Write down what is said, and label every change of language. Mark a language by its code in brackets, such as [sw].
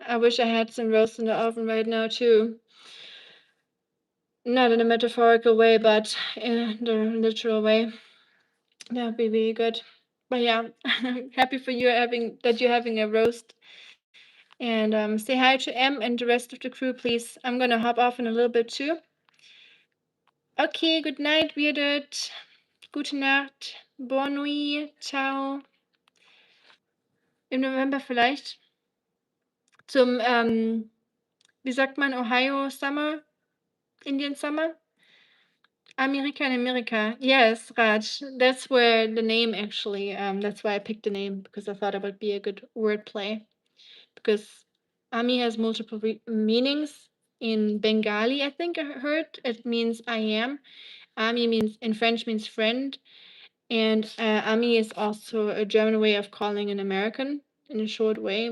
[en] I wish I had some roast in the oven right now too. Not in a metaphorical way, but in the literal way. That would be really good. But yeah, happy for you that you're having a roast. And say hi to Em and the rest of the crew, please. I'm gonna hop off in a little bit too. Okay, good night, Bearded. [de] Gute Nacht. [fr] Bonne nuit. [de] Ciao. Im November vielleicht zum, wie sagt man, [en] Ohio Summer? Indian Summer? America in America. Yes, Raj. That's where the name actually, that's why I picked the name, because I thought it would be a good wordplay. Because Ami has multiple meanings. In Bengali, I think I heard it means I am. Ami means in French means friend, and Ami is also a German way of calling an American in a short way.